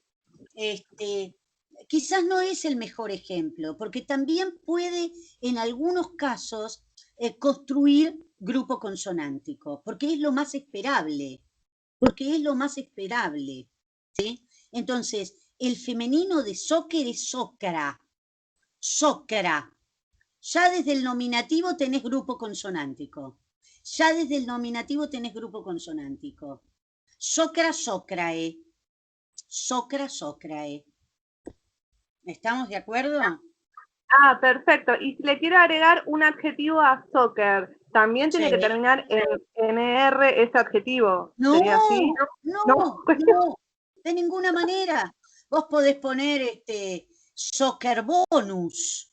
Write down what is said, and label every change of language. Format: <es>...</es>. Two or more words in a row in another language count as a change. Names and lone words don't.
<es>Quizás no es el mejor ejemplo, porque también puede en algunos casos construir grupo consonántico, porque es lo más esperable, ¿sí? Entonces, el femenino de soccer es</es> <la>socra, socra.</la> <es>Ya desde el nominativo tenés grupo consonántico.</es> <la>Socra, socrae. Socra, socrae.</la> <es>¿Estamos de acuerdo? Ah, perfecto. Y si le quiero agregar un adjetivo a soccer, también tiene que terminar en ER ese adjetivo. No, ¿Sería así? no, de ninguna manera. Vos podés poner</es> <la>soccer bonus.</la>